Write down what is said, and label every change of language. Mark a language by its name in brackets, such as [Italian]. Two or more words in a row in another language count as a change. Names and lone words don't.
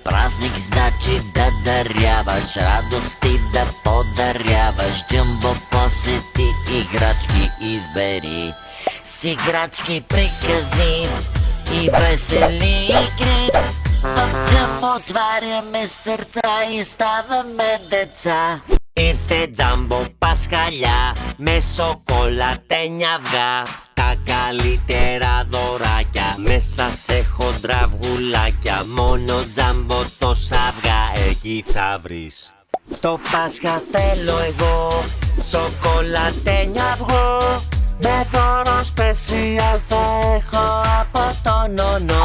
[Bulgarian] Празник значи да даряваш, радости да подаряваш. Джамбо посети, играчки избери, с играчки приказни и весели игри. В джамбо отваряме сърца и ставаме деца. [Greek] Ήρθε τζάμπο Πασχαλιά με σοκολατένια αυγά. Τα καλύτερα δωράκια μέσα σε χοντρά αυγουλάκια. Μόνο τζάμπο τόσα αυγά εκεί θα βρεις. Το Πάσχα θέλω εγώ σοκολατένιο αυγό, με δώρο σπεσιάλ θα έχω από το νονό.